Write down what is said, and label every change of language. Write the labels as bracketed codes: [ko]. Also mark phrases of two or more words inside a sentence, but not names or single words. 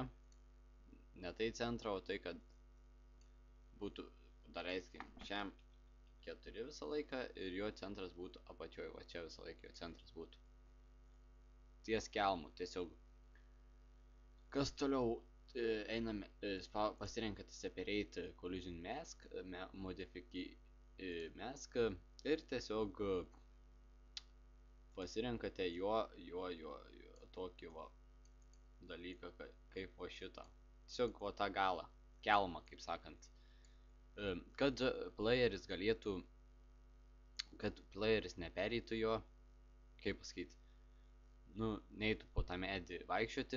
[lt] Ne tai centrą, o tai, kad būtų, daleiskim, šiam 4 visą laiką ir jo centras būtų apačioj, va čia visą laiką jo centras būtų ties kelmu, tiesiog. Kas toliau, einame, pasirenkate [en] separate collision mask, modify mask [lt] ir tiesiog pasirenkate jo tokį va dalyką, kaip va šitą, tiesiog va tą galą, kelmą, kaip sakant. Kad playeris galėtų, kad playeris nepereitų jo, kaip pasakyti, neitų po tą medį vaikščioti.